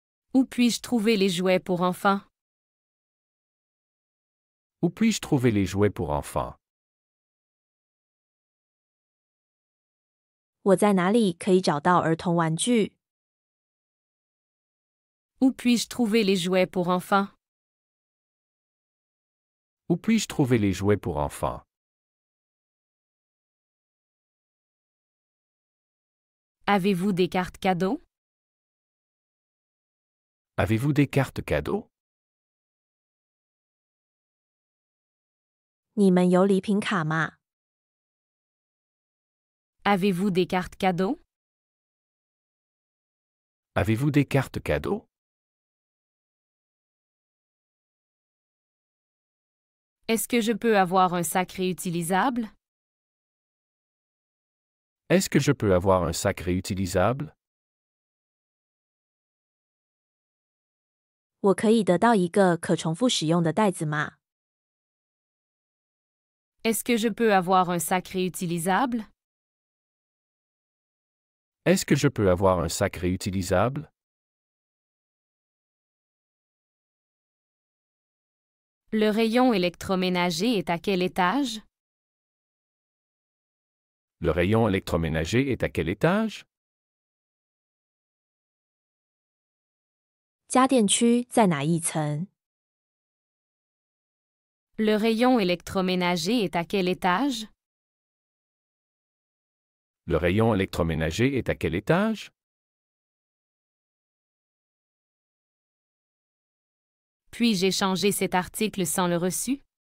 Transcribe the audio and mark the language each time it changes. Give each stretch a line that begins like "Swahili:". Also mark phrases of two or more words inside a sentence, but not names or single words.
French: Où puis-je trouver les jouets pour enfants? Où puis-je trouver les jouets pour enfants?
Chinese: 我在哪里可以找到儿童玩具？
French: Où puis-je trouver les jouets pour enfants? Où puis-je trouver les jouets pour enfants? Avez-vous des cartes cadeaux? Avez-vous des cartes cadeaux?
Chinese: 你们有礼品卡吗？
French: Avez-vous des cartes cadeaux? Avez-vous des cartes cadeaux? Est-ce que je peux avoir un sac réutilisable? Est-ce que je peux avoir un sac réutilisable?
Chinese: 我可以得到一个可重复使用的袋子吗？
French: Est-ce que je peux avoir un sac réutilisable? Est-ce que je peux avoir un sac réutilisable? Le rayon électroménager est à quel étage? Le rayon électroménager est à quel étage?
Chinese: 家电区在哪一层？
French: Le rayon électroménager est à quel étage? Le rayon électroménager est à quel étage? Puis-je échanger cet article sans le reçu?